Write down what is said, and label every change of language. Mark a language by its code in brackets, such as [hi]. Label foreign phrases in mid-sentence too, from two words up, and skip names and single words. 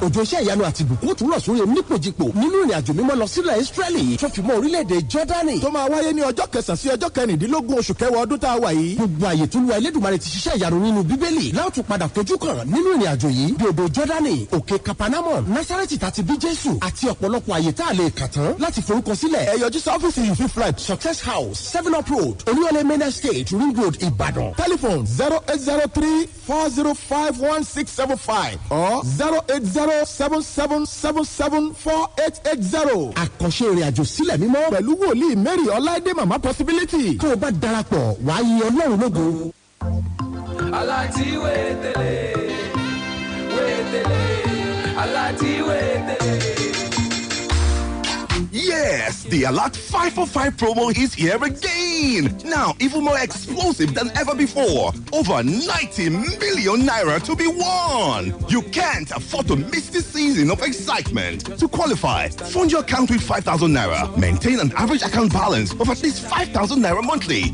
[yo] Òjò iṣẹ́ ìyanu àti ìbùkún tún rọ̀ sórí onípòjìpò nínú ìrìn àjò mímọ́ lọ sílẹ̀ Israeli tó fi mọ́ orílẹ̀‐èdè Jordani. Tó máa wáyé ní ọjọ́ 9 sí ọjọ́ 16 oṣù kẹwàá ọdún tá a wà yìí. Gbogbo àyè tó lu Elédùmarè ti ṣiṣẹ́ ìyanu nínú Bíbélì láwùjọ padà fojú kàn nínú ìrìn àjò yìí bí odò Jọ́dánì, òkè Kapanamon, Násárẹ́tì tàti bí Jésù àti ọ̀pọ̀lọpọ̀ àyè tá a lè kà tán láti forúkọ sílẹ̀. Ẹ yọjú sí ọ́fíìsì You Fit Fly Success House 7up Road Olúyọ̀lé Main Estate Ring Road Ìbàdàn. [en] Telephone 0803-405-1675 or 08077774880. [yo] Àkànṣe ìrìn àjò sílẹ̀ mímọ́ pẹ̀lú wòlíì Mary Ọláìdé Mama Possibility. Tó o bá darapọ̀ wàá yìn Ọlọ́run lógo. Alati wetele, alati wetele. [en] Yes, the Alert 5 for 5 promo is here again. Now, even more explosive than ever before. Over 90 million naira to be won. You can't afford to miss this season of excitement. To qualify, fund your account with 5,000 naira. Maintain an average account balance of at least 5,000 naira monthly.